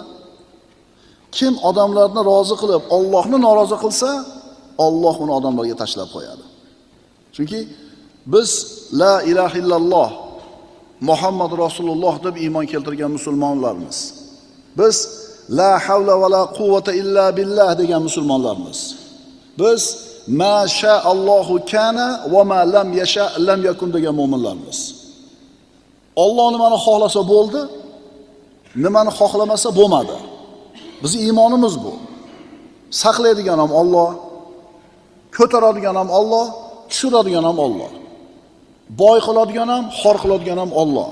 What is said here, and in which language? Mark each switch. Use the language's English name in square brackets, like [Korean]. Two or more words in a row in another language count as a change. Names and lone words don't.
[Uzbek] Kim odamlarni rozi qilib Allohni norozi qilsa, Alloh uni odamlarga tashlab qo'yadi. Chunki biz [Arabic] لا إله إلا الله محمد رسول الله [Uzbek] deb iymon keltirgan musulmonlarmiz. Biz [Arabic] لا حول ولا قوة إلا بالله [Uzbek] degan musulmonlarmiz. Biz [Arabic] ما شاء الله كان وما لم يشأ لم يكن [Uzbek] degan mu'minlarmiz. Alloh nimani xohlasa bo'ldi, nimani xohlamasa bo'lmadi. Bizning iymonimiz bu. Saqlaydigan ham Alloh, ko'taradigan ham Alloh, tushiradigan ham Alloh. Boy qiladigan ham, xor qiladigan ham Alloh.